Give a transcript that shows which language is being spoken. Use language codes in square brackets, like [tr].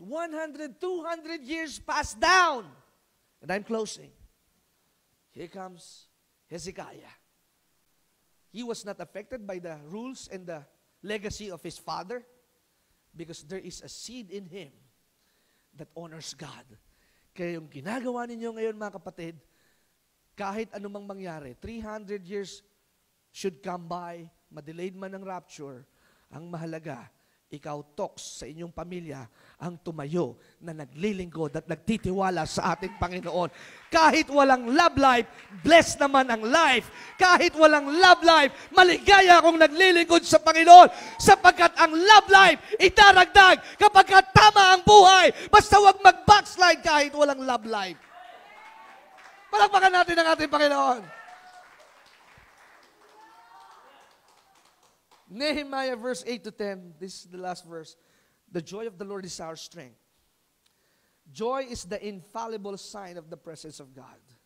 [en] 100, 200 years passed down. And I'm closing. Here comes Hezekiah. He was not affected by the rules and the legacy of his father because there is a seed in him that honors God. [tl] Kaya yung ginagawa ninyo ngayon, mga kapatid, kahit anumang mangyari, [en] 300 years should come by, [tl] madelayed man ang rapture, ang mahalaga, ikaw, Tox, sa inyong pamilya, ang tumayo na naglilingkod at nagtitiwala sa ating Panginoon. Kahit walang love life, blessed naman ang life. Kahit walang love life, maligaya akong naglilingkod sa Panginoon sapagkat ang love life idaragdag kapag tama ang buhay. Basta wag mag-backslide kahit walang love life. Palakpakan natin ang ating Panginoon. [en] Nehemiah verse 8 to 10, this is the last verse. The joy of the Lord is our strength. Joy is the infallible sign of the presence of God.